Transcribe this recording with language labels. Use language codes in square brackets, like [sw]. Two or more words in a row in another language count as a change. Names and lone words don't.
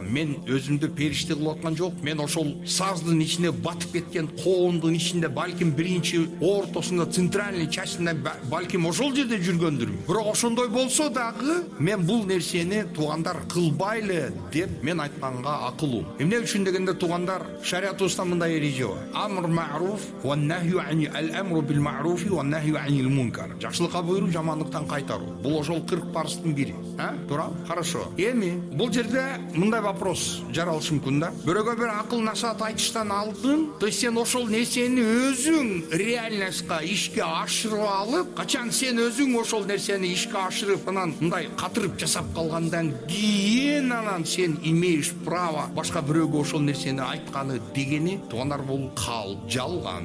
[ky] Мен өзүмдү периште кылып аткан жок. Мен ошол саздын ичине батып кеткен коондун ичинде балким биринчи ортосунда [ru] центральный частында [ky] балким ошол жерде жүргөндүрмүн. Бирок ошондой болсо дагы мен бул нерсени туугандар кылбайлы деп мен айтканга акылуу. Эмне үчүн дегенде туугандар шариятыбызда мындай эреже бар. [ar] أمر معروف ونهي الأمر بالمعروف والنهي عن المنكر. [ky] Жакшылыкка буйруп, жамандыктан кайтаруу. Бул ошол 40 парыздын бири. Туура? Хорошо. Эми бул жерде мындай вопрос жаралышы мүмкүн да. Бирөөгө бир акыл насаат айтыштан алдын, [ru] то есть [ky] сен ошол нерсени өзүң реальностька ишке ашырып алып, качан сен өзүң ошол нерсени ишке ашырып, анан мындай катырып жасап калгандан кийин анан сен [ru] имеешь право [ky] башка бирөөгө ошол нерсени айтканы дегени туугандар бул жалган.